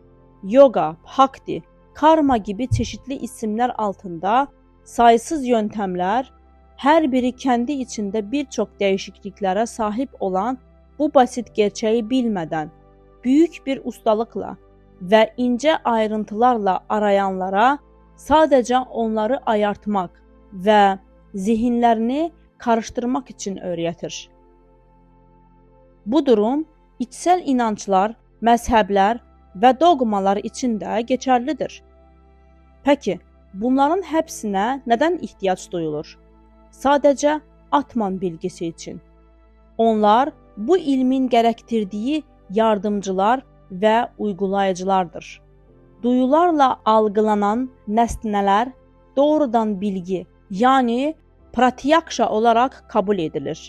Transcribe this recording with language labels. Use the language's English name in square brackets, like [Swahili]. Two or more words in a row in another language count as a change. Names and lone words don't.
[Turkish] Yoga, bhakti, karma gibi çeşitli isimler altında sayısız yöntemler, her biri kendi içinde birçok değişikliklere sahip olan bu basit gerçeği bilmeden, büyük bir ustalıkla ve ince ayrıntılarla arayanlara sadece onları ayartmak ve zihinlerini karıştırmak için öğretir. Bu durum içsel inançlar, [Azerbaijani] məzhəblər və doqmalar üçün də keçərlidir. [Turkish] Peki, bunların hepsine neden ihtiyaç duyulur? Sadece Atman bilgisi için. Onlar bu ilmin gerektirdiği yardımcılar ve uygulayıcılardır. Duyularla algılanan nesneler doğrudan bilgi, yani pratyakşa olarak kabul edilir.